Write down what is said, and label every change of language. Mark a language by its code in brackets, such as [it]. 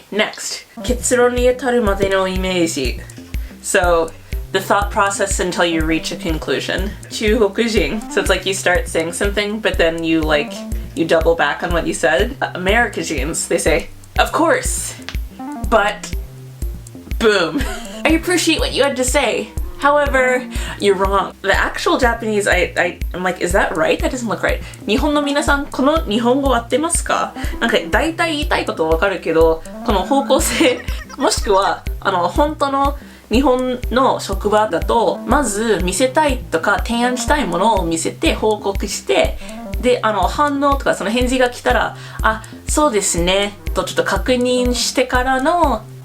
[ja] Next, 結論に至るまでのイメージ. [en] So, the thought process until you reach a conclusion. [ja] 中国人. [en] So it's like you start saying something, but then you double back on what you said. Americans, they say, of course, but boom. I appreciate what you had to say. However, you're wrong. The actual Japanese, I'm like, is that right? That doesn't look right. [ja] 日本の皆さん、この日本語合ってますか？なんか大体言いたいことわかるけど、この方向性、もしくは本当の日本の職場だと、まず見せたいとか提案したいものを見せて報告して、で反応とかその返事が来たら、あ、そうですねとちょっと確認してからの。